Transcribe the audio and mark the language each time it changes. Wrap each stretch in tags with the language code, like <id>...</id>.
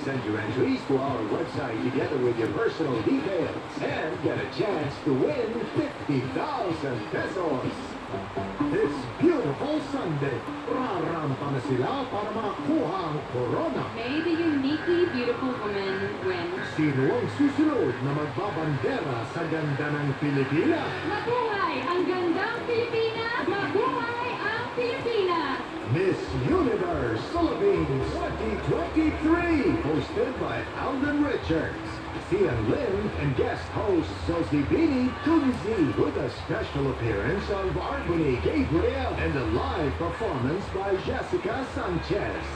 <en>Send your entries to our website together with your personal details and get a chance to win 50,000 pesos. This beautiful Sunday,</en> <tl>rarampa na sila para makakuha ang corona.</tl> <en>May the uniquely beautiful woman win.</en> <tl>Sino ang susunod na magbabandera sa ganda ng Pilipinas? Mabuhay ang gandang Pilipinas! Mabuhay ang Pilipinas!</tl> <en>Miss Universe Philippines 2023, hosted by Alden Richards, Sian Lin, and guest host Sosie Bini Tunzi, with a special appearance of Arbony Gabriel and a live performance by Jessica Sanchez.</en>